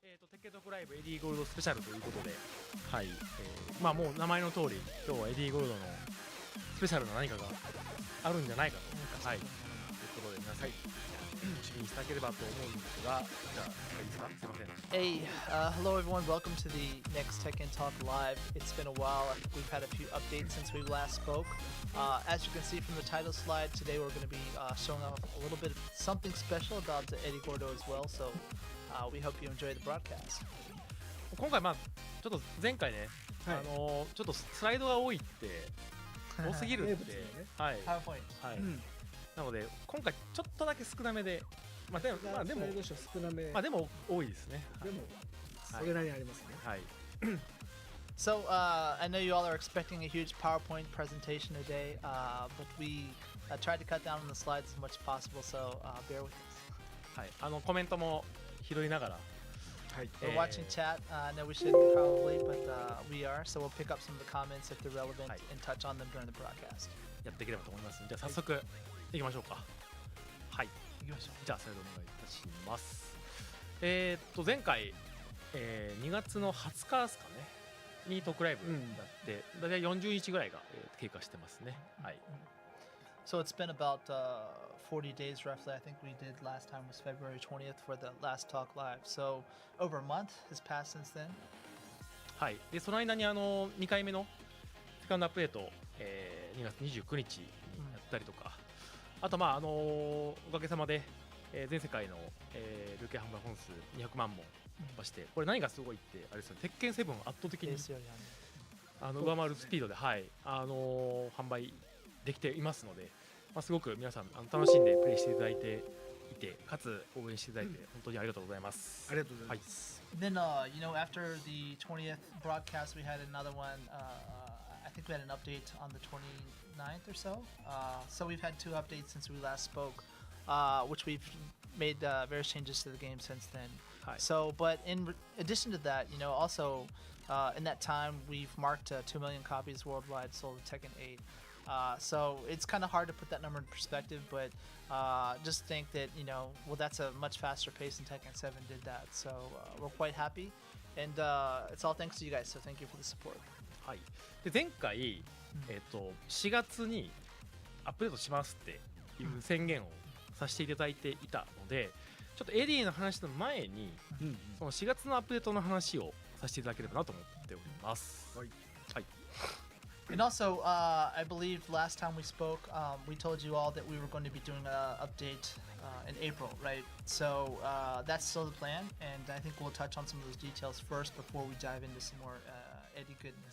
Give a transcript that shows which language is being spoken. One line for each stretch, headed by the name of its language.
Japanese: テッケトークライブエディゴールドスペシャルということで、はい、まあもう名前の通り今日はエディゴールドのスペシャルな何かがあるんじゃないかと、はい、ということで皆さん気にしていただければと思うんですが、じゃあいいですか、すいません。
English: Hey, hello everyone. Welcome to the next Tekken Talk Live. It's been a while. We've had a few updates since we last spoke. As you can see from the title slide, today we're going to be showing off a little bit of something special about Eddy Gordo as well. So we hope you enjoy the broadcast.
Japanese: 今回まあちょっと前回ね、はい、ちょっとスライドが多いって多すぎるって、ね、はい、 PowerPoint、はい、なので今回ちょっとだけ少なめで、まあでも少なめ、まあでも多いですね。でもそれなりにありますね。はい。
English: So I know you all are expecting a huge PowerPoint presentation today, but we tried to cut down on the slides as much as possible. So bear with us.
Japanese: はい、コメントも拾いながら。
English: We're watching chat. I know we shouldn't probably, but we are. So we'll pick up some of the comments if they're relevant and touch on them during the broadcast.
Japanese: やっていければと思います。じゃあ早速いきましょうか。はい。行きましょう。じゃあそれでお願いいたします。前回、2月の20日ですかねにトークライブやって、だいたい40日ぐらいが経過してますね。はい。
English: So it's been about 40 days roughly. I think we did last time was February 20th for the last talk live. So over a month has passed since then.
Japanese: はい。でその間に2回目のセカンドアップデート、2月29日にやったりとか、あとまあおかげさまで、全世界の、累計販売本数200万本突破して、これ何がすごいってあれですよね。鉄拳7を圧倒的に上回るスピードで、はい、販売できていますので、まあ、すごく皆さん楽しんでプレイしていただいていて、かつ応援していただいて本当にありがとうございます。ありがとうございます。
English: Then you know, after the 20th broadcast, we had another one. I think we had an update on the 29th or so. So we've had two updates since we last spoke, which we've made various changes to the game since then. So, but in addition to that, you know, also in that time we've marked 2 million copies worldwide sold of Tekken 8. So it's kind of hard to put that number in perspective, but just think that, you know, well, that's a much faster pace than Tekken 7 did that. So we're quite happy, and it's all thanks to you guys. So thank you for the support.
Japanese: はい。で前回、4月にアップデートしますっていう宣言をさせていただいていたので、ちょっとエディの話の前に、その4月のアップデートの話をさせていただければなと思っております。はい。はい。
English: And also, I believe last time we spoke, we told you all that we were going to be doing an update in April, right? So that's still the plan, and I think we'll touch on some of those details first before we dive into some more Eddy goodness.